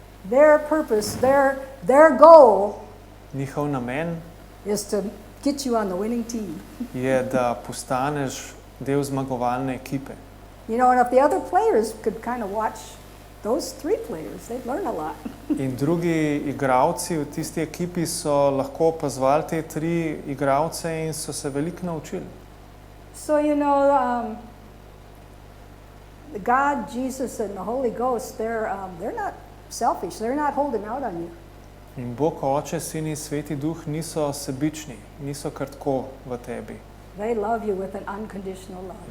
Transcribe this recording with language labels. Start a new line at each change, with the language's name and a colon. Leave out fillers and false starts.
English: Their purpose, their goal
Slovenian: Njihov namen
English: is to get you on the winning team.
Slovenian: je, da postaneš del zmagovalne ekipe.
English: You know, and if the other players could kind of watch those three players, they'd learn a lot.
Slovenian: In drugi igralci v tisti ekipi so lahko opazovali te tri igralce in so se veliko naučili.
English: So, you know, God, Jesus, and the Holy Ghost, they're not selfish. They're not holding out on you.
Slovenian: In Bog, Oče, Sin in Sveti Duh niso sebični, niso kar tako v tebi.
English: They love you with an unconditional love.